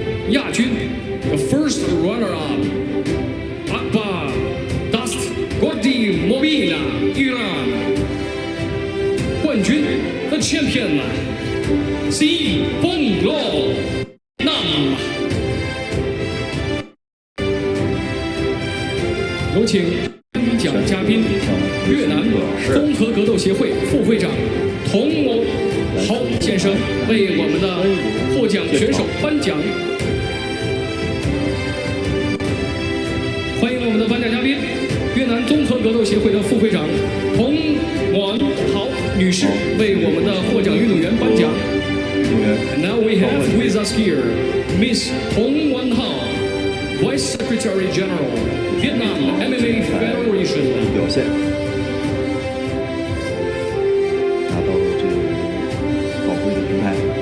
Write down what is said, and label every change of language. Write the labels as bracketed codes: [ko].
[zh] 亚军 [en] The first runner-up [zh] Akbar Dast Gordi Mobina Iran 冠军 [en] The champion [zh] Si Bonglo Nam 有请颁奖嘉宾越南综合格斗协会副会长童某豪先生为我们的获奖选手颁奖。欢迎我们的颁奖嘉宾，越南南综合格斗协会的副会长童婉豪女士为我们的获奖运动员颁奖。 [en] And now we have with us here Miss Tong Wan Hao, Vice Secretary General, Vietnam MMA Federation. [zh] 表现，拿到了这个宝贵的金牌。